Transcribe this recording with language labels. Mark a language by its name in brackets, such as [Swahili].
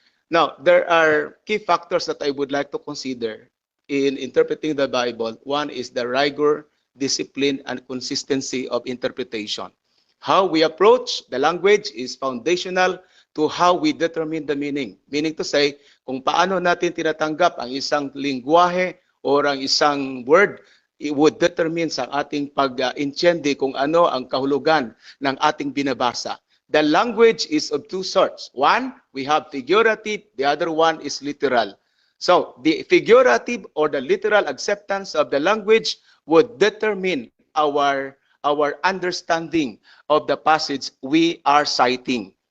[English] Now, there are key factors that I would like to consider in interpreting the Bible. One is the rigor, discipline, and consistency of interpretation. How we approach the language is foundational to how we determine the meaning. Meaning to say, [Filipino] kung paano natin tinatanggap ang isang lingwahe or ang isang word, [English] it would determine [Filipino] sa ating pag-intindi kung ano ang kahulugan ng ating binabasa. [English] The language is of two sorts. One, we have figurative. The other one is literal. So, the figurative or the literal acceptance of the language would determine our understanding of the passage we are citing.